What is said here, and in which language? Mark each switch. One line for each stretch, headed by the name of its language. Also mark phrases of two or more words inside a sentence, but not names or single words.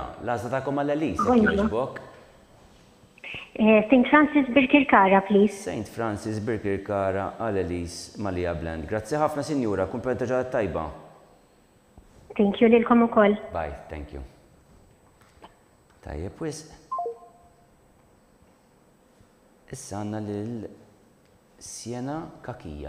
Maltese: L-għażla tagħkom għal Elisa Bonġu. jogħġbok. St. Francis Birkirkara, please. St. Francis Birkirkara għal Elise Malia Bland. Grazzi ħafna sinjura, kumplimenta ġadat tajba.
English: Thank you
Maltese: lilkom ukoll.
English: Bye, thank you.
Maltese: Tajjeb wis. Issa għandna lil Siena Kakija.